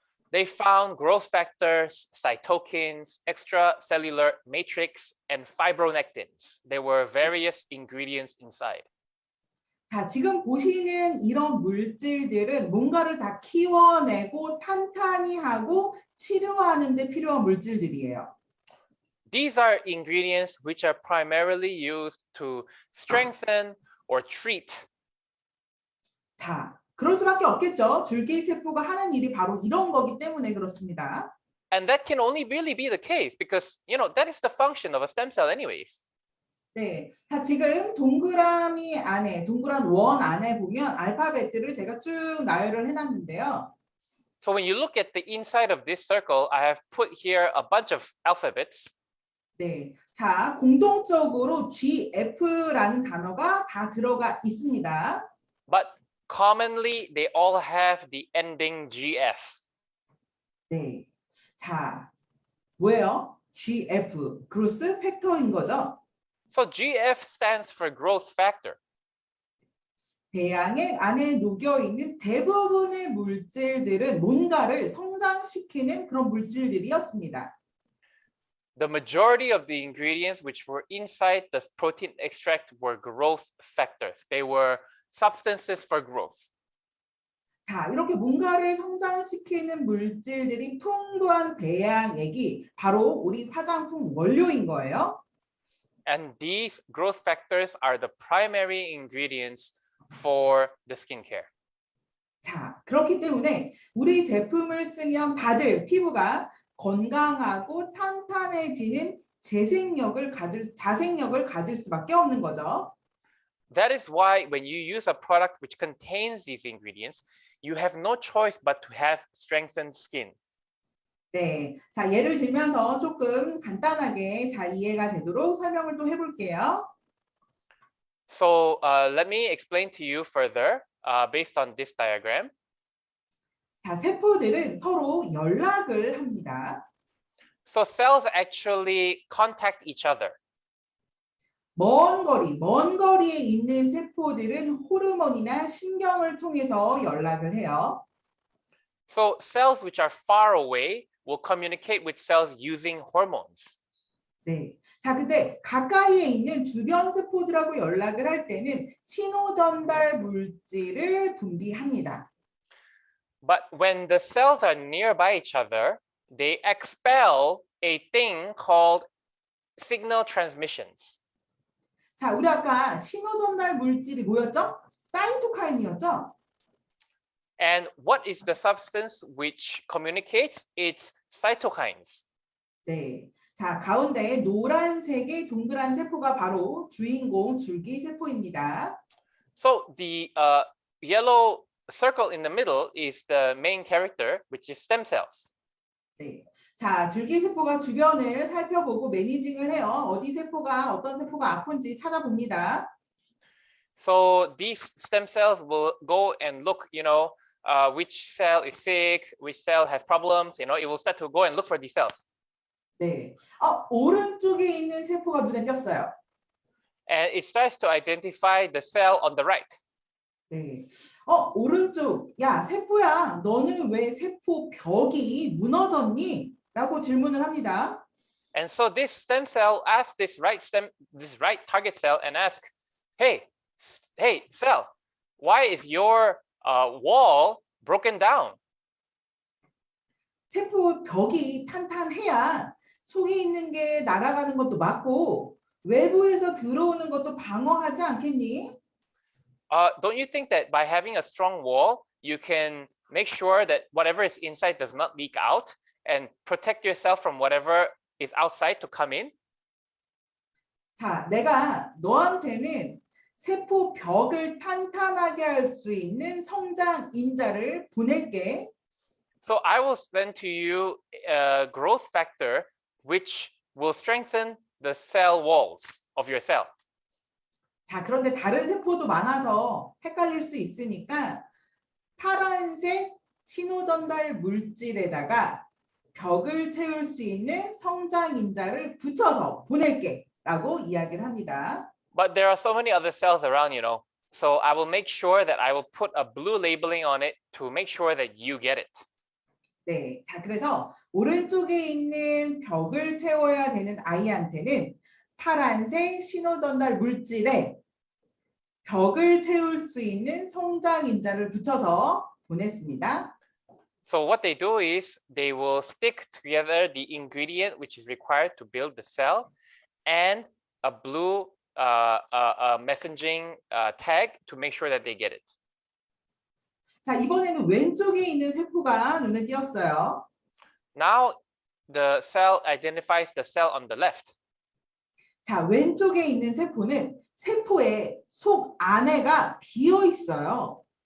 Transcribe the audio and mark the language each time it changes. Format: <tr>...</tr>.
<en>They found growth factors, cytokines, extracellular matrix, and fibronectins. There were various ingredients inside.</en> <ko>자, 지금 보시는 이런 물질들은 뭔가를 다 키워내고 탄탄히 하고 치료하는 데 필요한 물질들이에요.</ko> <en>These are ingredients which are primarily used to strengthen or treat.</en> <ko>자, 그럴 수밖에 없겠죠. 줄기세포가 하는 일이 바로 이런 거기 때문에 그렇습니다.</ko> <en>And that can only really be the case because, you know, that is the function of a stem cell anyways.</en> <ko>네, 자 지금 동그라미 안에, 동그란 원 안에 보면 알파벳들을 제가 쭉 나열을 해놨는데요.</ko> <en>So when you look at the inside of this circle, I have put here a bunch of alphabets.</en> <ko>네, 자 공통적으로 GF라는 단어가 다 들어가 있습니다.</ko> <en>But commonly, they all have the ending GF.</en> <ko>네, 자 뭐예요? GF, growth factor인 거죠.</ko> <en>So GF stands for growth factor.</en> <ko>배양액 안에 녹여 있는 대부분의 물질들은 뭔가를 성장시키는 그런 물질들이었습니다.</ko> <en>The majority of the ingredients which were inside the protein extract were growth factors. They were substances for growth.</en> <ko>자, 이렇게 뭔가를 성장시키는 물질들이 풍부한 배양액이 바로 우리 화장품 원료인 거예요.</ko> <en>And these growth factors are the primary ingredients for the skincare.</en> <ko>자, 그렇기 때문에 우리 제품을 쓰면 다들 피부가 건강하고 탄탄해지는 자생력을 가질 수밖에 없는 거죠.</ko> <en>That is why when you use a product which contains these ingredients, you have no choice but to have strengthened skin.</en> <ko>네, 자 예를 들면서 조금 간단하게 잘 이해가 되도록 설명을 또 해볼게요.</ko> <en>So let me explain to you further based on this diagram.</en> <ko>자, 세포들은 서로 연락을 합니다.</ko> <en>So cells actually contact each other.</en> <ko>먼 거리에 있는 세포들은 호르몬이나 신경을 통해서 연락을 해요.</ko> <en>So cells which are far away will communicate with cells using hormones.</en> <ko>네. 자, 근데 가까이에 있는 주변 세포들하고 연락을 할 때는 신호 전달 물질을 분비합니다.</ko> <en>But when the cells are nearby each other, they expel a thing called signal transmissions.</en> <ko>자, 우리 아까 신호 전달 물질이 뭐였죠? 사이토카인이었죠?</ko> <en>And what is the substance which communicates? It's cytokines.</en> <ko>네. 자, 가운데 노란색의 동그란 세포가 바로 주인공 줄기세포입니다.</ko> <en>So the yellow circle in the middle is the main character, which is stem cells.</en> <ko>네. 자, 줄기세포가 주변을 살펴보고 매니징을 해요. 어디 세포가 어떤 세포가 아픈지 찾아봅니다.</ko> <en>So these stem cells will go and look, you know, which cell is sick, which cell has problems, you know, it will start to go and look for these cells.</en> <ko>네. 오른쪽에 있는 세포가 눈에 띄었어요.</ko> <en>And it starts to identify the cell on the right.</en> <ko>네. 오른쪽. 야, 세포야. 너는 왜 세포 벽이 무너졌니? 라고 질문을 합니다.</ko> <en>And so this stem cell asks this right target cell and ask, hey cell, why is your wall broken down?</en> <ko>세포 벽이 탄탄해야 속에 있는 게 날아가는 것도 막고 외부에서 들어오는 것도 방어하지 않겠니?</ko> <en>Don't you think that by having a strong wall, you can make sure that whatever is inside does not leak out and protect yourself from whatever is outside to come in?</en> <ko>자, 내가 너한테는 세포 벽을 탄탄하게 할 수 있는 성장 인자를 보낼게.</ko> <en>So I will send to you a growth factor which will strengthen the cell walls of your cell.</en> <ko>자, 그런데 다른 세포도 많아서 헷갈릴 수 있으니까 파란색 신호 전달 물질에다가 벽을 채울 수 있는 성장 인자를 붙여서 보낼게 라고 이야기를 합니다.</ko> <en>But there are so many other cells around, you know. So I will make sure that I will put a blue labeling on it to make sure that you get it.</en> <ko>네, 자 그래서 오른쪽에 있는 벽을 채워야 되는 아이한테는 파란색 신호전달 물질에 벽을 채울 수 있는 성장인자를 붙여서 보냈습니다.</ko> <en>So what they do is they will stick together the ingredient which is required to build the cell and a blue messaging tag to make sure that they get it.</en> <ko>자, 이번에는 왼쪽에 있는 세포가 눈에 띄었어요.</ko> <en>Now the cell identifies the cell on the left.</en> <ko>자, 왼쪽에 있는 세포는 세포의 속 안에가 비어 있어요.</ko>